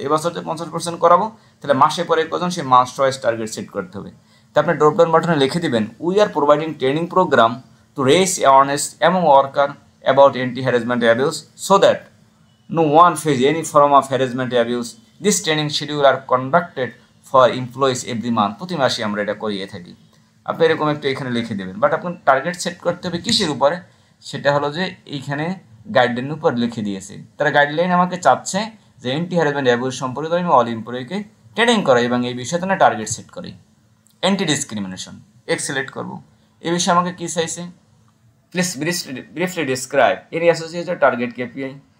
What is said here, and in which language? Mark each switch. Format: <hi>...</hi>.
<bn>এবছর যে 50% করাবো তাহলে মাসে পরে কজন সেই মাস ওয়াইজ টার্গেট সেট করতে হবে। তো আপনি ড্রপডাউন বাটনে লিখে দিবেন</bn> <en>We are providing training program to raise awareness among worker about anti harassment abuse so that no one face any form of harassment abuse. This training schedule are conducted for employees every month.</en> <bn>প্রতি মাসে আমরা এটা করিয়ে থাকি। আপনি এরকম একটু এখানে লিখে দেবেন, বাট আপনার টার্গেট সেট করতে হবে কিসের উপরে, সেটা হলো যে এইখানে গাইডলাইনের উপর লিখে দিয়েছে। তারা গাইডলাইন আমাকে চাচ্ছে যে অ্যান্টি হ্যারাসমেন্ট অ্যাবিউজ সম্পর্কে আমি অল এমপ্লয়িকে ট্রেনিং করাই এবং এই বিষয়ে না টার্গেট সেট করি। অ্যান্টি ডিসক্রিমিনেশন সিলেক্ট করব। এই বিষয়ে আমাকে কী চাইছে,</bn> <en>Please briefly describe any associated target KPI.</en>